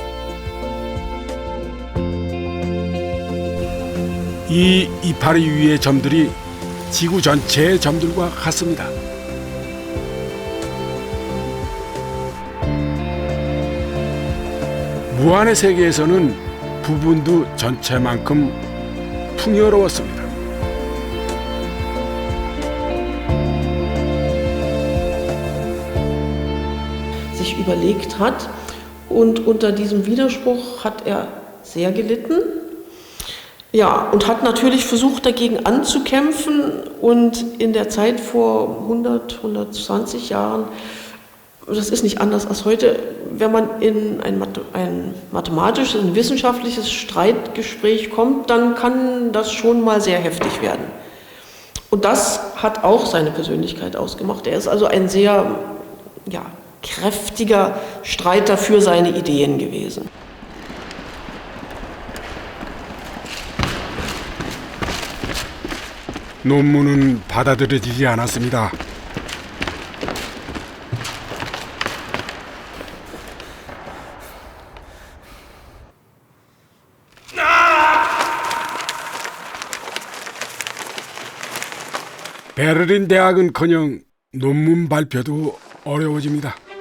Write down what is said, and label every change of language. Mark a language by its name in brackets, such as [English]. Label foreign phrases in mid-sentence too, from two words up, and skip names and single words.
[Korean] 이 이파리 위의 점들이 지구 전체의 점들과 같습니다. 무한의 세계에서는 부분도 전체만큼 풍요로웠습니다. [German] Sich überlegt hat und unter diesem Widerspruch hat er sehr gelitten. Ja, und hat natürlich versucht, dagegen anzukämpfen und in der Zeit vor 100, 120 Jahren, das ist nicht anders als heute, wenn man in ein mathematisches, ein wissenschaftliches Streitgespräch kommt, dann kann das schon mal sehr heftig werden. Und das hat auch seine Persönlichkeit ausgemacht. Er ist also ein sehr kräftiger Streiter für seine Ideen gewesen. [Korean] 논문은 받아들여지지 않았습니다. 베를린 대학은커녕 논문 발표도 어려워집니다.